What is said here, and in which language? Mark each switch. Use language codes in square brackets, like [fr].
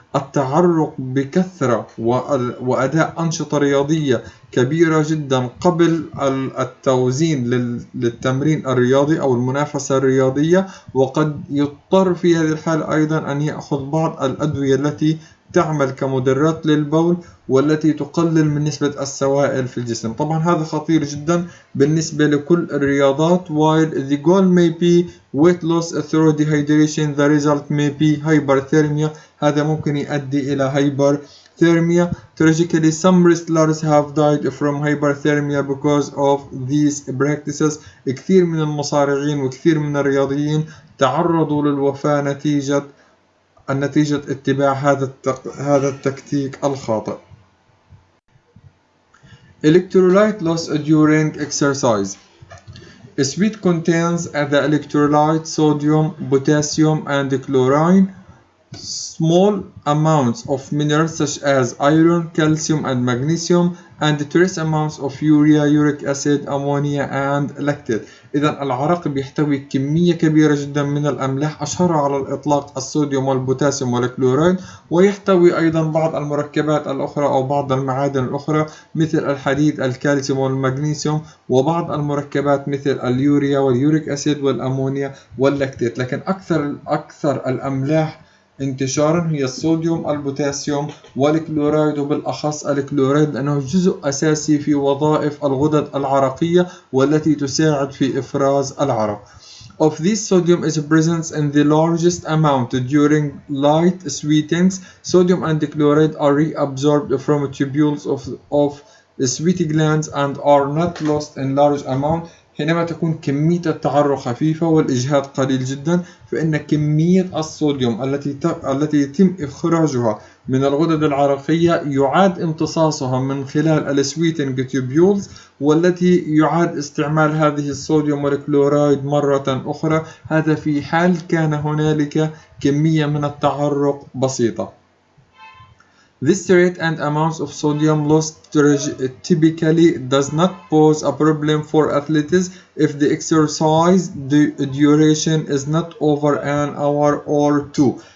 [ar] التعرق بكثرة وأداء أنشطة رياضية كبيرة جدا قبل التوزين للتمرين الرياضي أو المنافسة الرياضية، وقد يضطر في هذه الحالة أيضا أن يأخذ بعض الأدوية التي تعمل كمدرات للبول والتي تقلل من نسبة السوائل في الجسم. طبعا هذا خطير جدا بالنسبة لكل الرياضات. [en] while the goal may be weight loss through dehydration, the result may be hyperthermia. [ar] هذا ممكن يؤدي إلى hyperthermia. [en] Tragically, some wrestlers have died from hyperthermia because of these practices. [ar] كثير من المصارعين وكثير من الرياضيين تعرضوا للوفاة نتيجة اتباع هذا التكتيك الخاطئ. [en] Electrolyte loss during exercise. Sweat contains the electrolyte sodium, potassium, and chlorine. Small amounts of minerals such as iron, calcium, and magnesium, and trace amounts of urea, uric acid, ammonia, and lactate. [ar] إذا العرق بيحتوي كمية كبيرة جدا من الأملاح، أشهرها على الإطلاق الصوديوم والبوتاسيوم والكلورايد، ويحتوي أيضا بعض المركبات الأخرى أو بعض المعادن الأخرى مثل الحديد، الكالسيوم والمغنيسيوم، وبعض المركبات مثل اليوريا واليوريك أسيد والأمونيا واللاكتات. لكن أكثر الأملاح انتشارا هي الصوديوم، البوتاسيوم، والكلورايد، وبالأخص الكلورايد لأنه جزء أساسي في وظائف الغدد العرقية والتي تساعد في إفراز العرق. [en] Of this, sodium is present in the largest amount during light sweatings. Sodium and chloride are reabsorbed from tubules of sweat glands and are not lost in large amount. [ar] حينما تكون كمية التعرق خفيفة والإجهاد قليل جدا، فإن كمية الصوديوم التي يتم إخراجها من الغدد العرقية يعاد امتصاصها من خلال السويتنج تيوبيولز، والتي يعاد استعمال هذه الصوديوم والكلورايد مرة أخرى. هذا في حال كان هنالك كمية من التعرق بسيطة. [en] This rate and amounts of sodium loss typically does not pose a problem for athletes if the exercise duration is not over an hour or two.